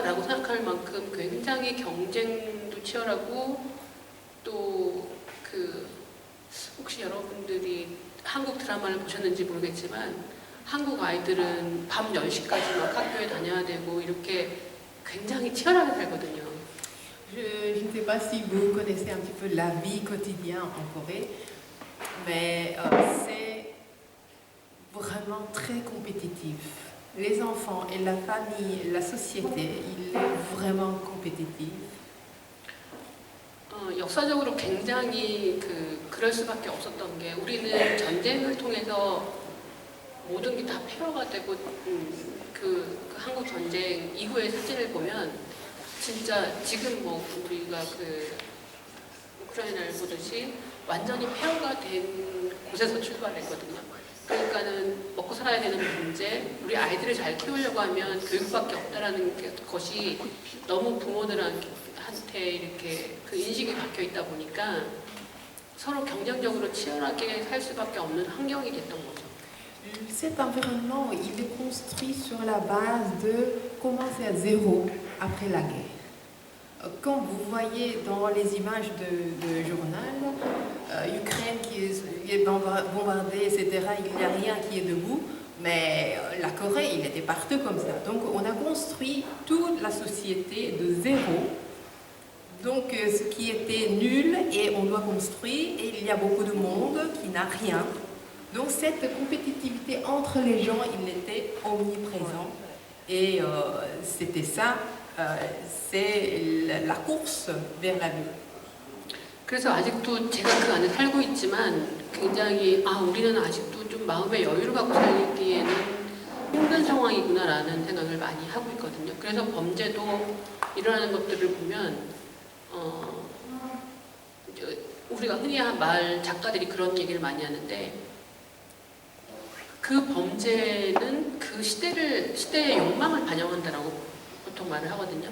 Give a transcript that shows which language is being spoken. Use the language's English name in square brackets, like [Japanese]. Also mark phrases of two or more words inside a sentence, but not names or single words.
[Korean] 라고 생각할 만큼 굉장히 경쟁도 치열하고 또 혹시 여러분들이 한국 드라마를 보셨는지 모르겠지만 한국 아이들은 밤 10시까지 막 학교에 다녀야 되고 이렇게 굉장히 치열하게 살거든요. [French] Je ne sais pas si vous connaissez un petit peu la vie quotidienne en Corée, mais c'est vraiment très compétitif. Les enfants et la famille, la société, il est vraiment compétitif. [Korean] 역사적으로 굉장히 그럴 수밖에 없었던 게 우리는 전쟁을 통해서 모든 게 다 폐허가 되고 한국 전쟁 이후의 사진을 보면 진짜 지금 우리가 우크라이나를 보듯이 완전히 폐허가 된 곳에서 출발했거든요. 그러니까는 먹고 살아야 되는 문제, 우리 아이들을 잘 키우려고 하면 교육밖에 없다라는 것이 너무 부모들한테 이렇게 인식이 박혀 있다 보니까 서로 경쟁적으로 치열하게 살 수밖에 없는 환경이 됐던 거죠. [French] Cet environnement, il est construit sur la base de commencer à zéro après la guerre. Quand vous voyez dans les images de journal, Ukraine qui est bombardée, etc., il n'y a rien qui est debout, mais la Corée, il était partout comme ça. Donc on a construit toute la société de zéro. Donc ce qui était nul, et on doit construire, et il y a beaucoup de monde qui n'a rien. Donc cette compétitivité entre les gens, il était omniprésent. Et c'était ça, c'est la course vers la vie. [Korean] 그래서 아직도 제가 그 안에 살고 있지만 굉장히 우리는 아직도 좀 마음의 여유를 갖고 살기에는 힘든 상황이구나라는 생각을 많이 하고 있거든요. 그래서 범죄도 일어나는 것들을 보면 우리가 흔히 작가들이 그런 얘기를 많이 하는데 그 범죄는 그 시대의 욕망을 반영한다라고 보통 말을 하거든요.